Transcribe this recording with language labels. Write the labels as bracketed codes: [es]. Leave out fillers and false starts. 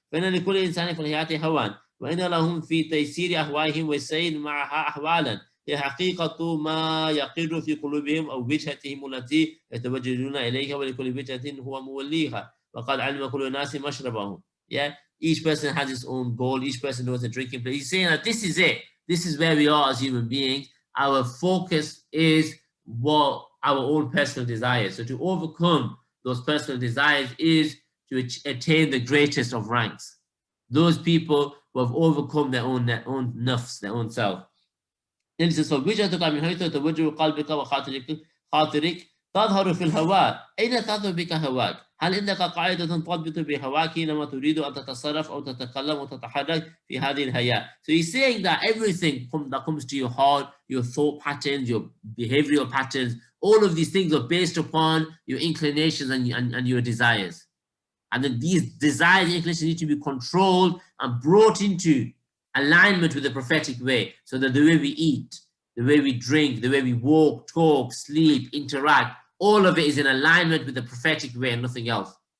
[ar] فإن لكل إنسان في الحياة هوى، وإن لهم في تيسير أهوائهم والسير معها أحوالا هي حقيقة ما يقر في قلوبهم أو وجهتهم التي يتوجهون إليها، ولكل وجهة هو موليها، وقد علم كل الناس مشربهم. [en] Yeah, each person has his own goal. Each person knows a drinking place. He's saying that this is it. This is where we are as human beings. Our focus is what our own personal desires. So to overcome those personal desires is to attain the greatest of ranks. Those people who have overcome their own nafs, their own self. Then he says, [ar] فَوِجْهَتُكَ مِنْ حَيْثُ تَوَجُّهُ قَلْبِكَ وَخَاطِرِكَ تظهر في الهواء. أين تظهر بك هواك؟ هل عندك قاعدة تضبط بهواك حينما تريد أن تتصرف أو تتكلم وتتحرك في هذه الحياة? [en] So he's saying that everything that comes to your heart, your thought patterns, your behavioral patterns, all of these things are based upon your inclinations and your desires. And then these desires and inclinations need to be controlled and brought into alignment with the prophetic way, so that the way we eat, the way we drink, the way we walk, talk, sleep, interact, all of it is in alignment with the prophetic way and nothing else.